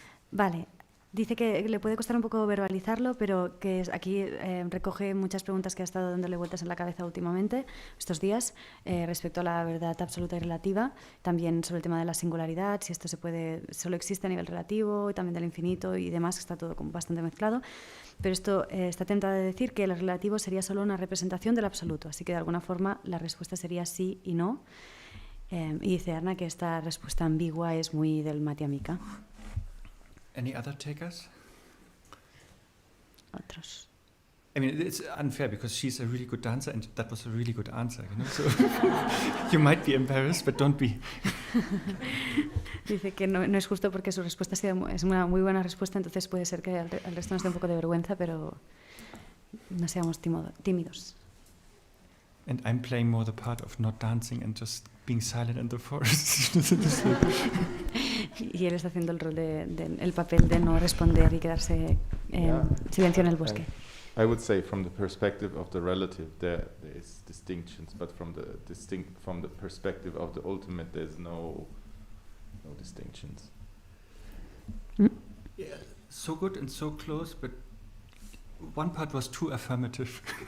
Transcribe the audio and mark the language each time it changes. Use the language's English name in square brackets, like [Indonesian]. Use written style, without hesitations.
[Spanish] Vale, dice que le puede costar un poco verbalizarlo, pero que aquí recoge muchas preguntas que ha estado dándole vueltas en la cabeza últimamente, estos días, respecto a la verdad absoluta y relativa, también sobre el tema de la singularidad, si esto solo existe a nivel relativo, y también del infinito y demás, que está todo como bastante mezclado. Pero esto está tentado de decir que el relativo sería solo una representación del absoluto, así que de alguna forma la respuesta sería sí y no. Y dice Arne que esta respuesta ambigua es muy del Madhyamika. [English] Any other takers? [Spanish] Otros. [English] I mean, it's unfair because she's a really good dancer and that was a really good answer, you know. So you might be embarrassed, but don't be. [Spanish] Dice que no es justo porque su respuesta es una muy buena respuesta, entonces puede ser que al resto nos dé un poco de vergüenza, pero no seamos tímidos. [English] And I'm playing more the part of not dancing and just being silent in the forest. [Spanish] Y él está haciendo el rol el papel de no responder y quedarse en silencio en el bosque. [English] I would say from the perspective of the relative there is distinctions, but from the perspective of the ultimate there's no distinctions. Yeah, so good and so close, but one part was too affirmative.